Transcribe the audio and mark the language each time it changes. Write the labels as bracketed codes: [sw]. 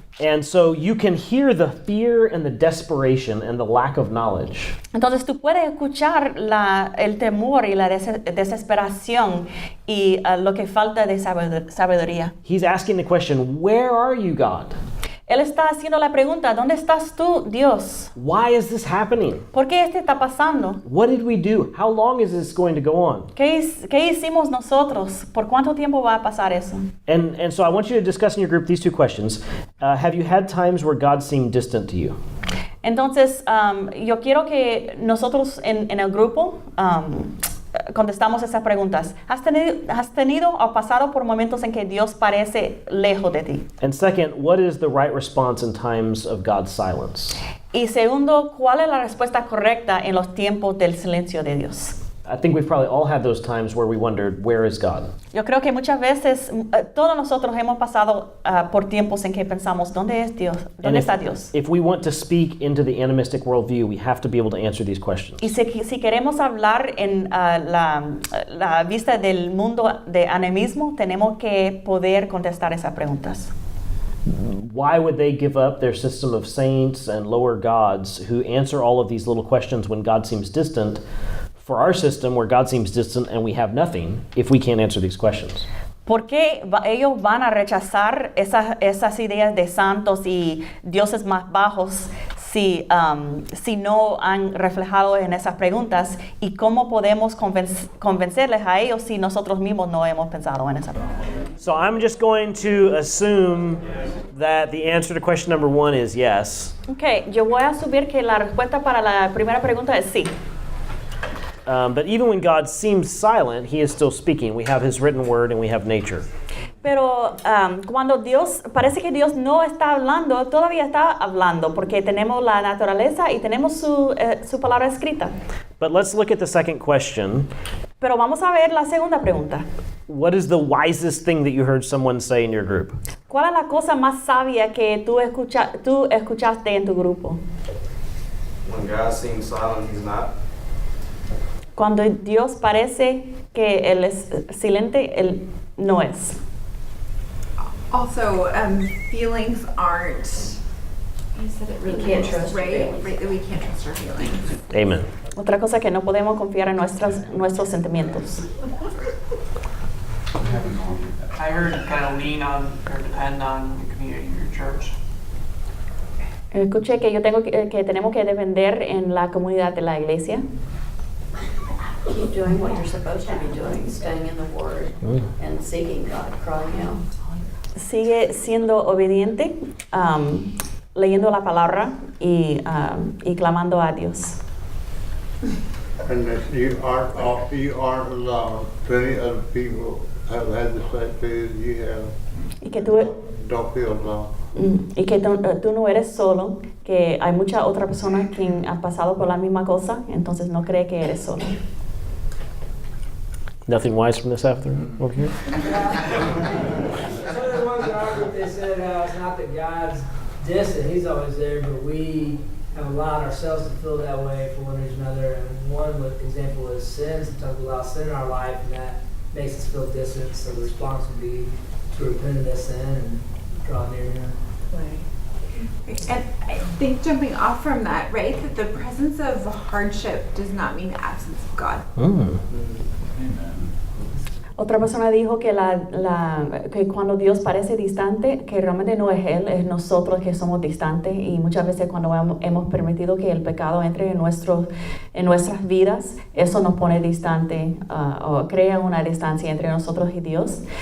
[en] And so you can hear the fear and the desperation and the lack of knowledge. [es] Entonces tú puedes escuchar el temor y la desesperación y lo que falta de sabiduría. [en] He's asking the question, where are you, God? [es] Él está haciendo la pregunta, ¿dónde estás tú, Dios? [en] Why is this happening? [es] ¿Por qué esto está pasando? [en] What did we do? How long is this going to go on? [es] ¿Qué hicimos nosotros? ¿Por cuánto tiempo va a pasar eso? [en] And so I want you to discuss in your group these two questions. Have you had times where God seemed distant to you? [es] Entonces, yo quiero que nosotros en el grupo contestamos esas preguntas. ¿Has tenido o pasado por momentos en que Dios parece lejos de ti? [en] And second, what is the right response in times of God's silence? [es] Y segundo, ¿cuál es la respuesta correcta en los tiempos del silencio de Dios? [en] I think we've probably all had those times where we wondered, where is God? [es] Yo creo que muchas veces todos nosotros hemos pasado por tiempos en que pensamos, ¿dónde es Dios? ¿Dónde está Dios? [en] If we want to speak into the animistic worldview, we have to be able to answer these questions. [es] Y si queremos hablar en la vista del mundo de animismo, tenemos que poder contestar esas preguntas. [en] Why would they give up their system of saints and lower gods who answer all of these little questions when God seems distant for our system where God seems distant and we have nothing if we can't answer these questions? [es] ¿Por qué ellos van a rechazar esas ideas de santos y dioses más bajos si no han reflejado en esas preguntas? ¿Y cómo podemos convencerles a ellos si nosotros mismos no hemos pensado en esa pregunta? [en] So I'm just going to assume that the answer to question number 1 is yes. [es] Okay, yo voy a asumir que la respuesta para la primera pregunta es sí. [en] But even when God seems silent, he is still speaking. We have his written word and we have nature. [es] Pero cuando parece que Dios no está hablando, todavía está hablando, porque tenemos la naturaleza y tenemos su palabra escrita. [en] But let's look at the second question. [es] Pero vamos a ver la segunda pregunta. [en] What is the wisest thing that you heard someone say in your group? [es] ¿Cuál es la cosa más sabia que tú escuchaste en tu grupo? [en] When God seems silent, he's not. [es] Cuando Dios parece que Él es silente, Él no es. [en] Also, feelings aren't. You said it really can't well, trust right? feelings. Right, that we can't trust our feelings. Amen. [es] Otra cosa que no podemos confiar en nuestros sentimientos. [en] I heard kind of lean on or depend on the community of your church. [es] Escuché que tenemos que depender en la comunidad de la iglesia. [en] Keep doing what you're supposed to be doing, staying in the Word and seeking God, crying out. [es] Sigue siendo obediente, leyendo la palabra y clamando a Dios. [en] And if you aren't alone. Plenty other people have had the same thing you have. [es] Y que tú [en] Don't feel alone. [es] Y que tú no eres solo, que hay muchas otras personas que han pasado por la misma cosa, entonces no cree que eres solo. [en] Nothing wise from this afternoon over here? Some of the ones that argued, they said it's not that God's distant, he's always there, but we have allowed ourselves to feel that way for one reason or another. And one example is sin. Sometimes we allow sin in our life, and that makes us feel distant. So the response would be to repent of that sin and draw near Him. And I think jumping off from that, right, that the presence of hardship does not mean the absence of God. [es] Otra persona dijo que que cuando Dios parece distante, que realmente no es Él, es nosotros que somos distantes, y muchas veces cuando hemos permitido que el pecado entre en nuestras vidas, eso nos pone distante o crea una distancia entre nosotros y Dios.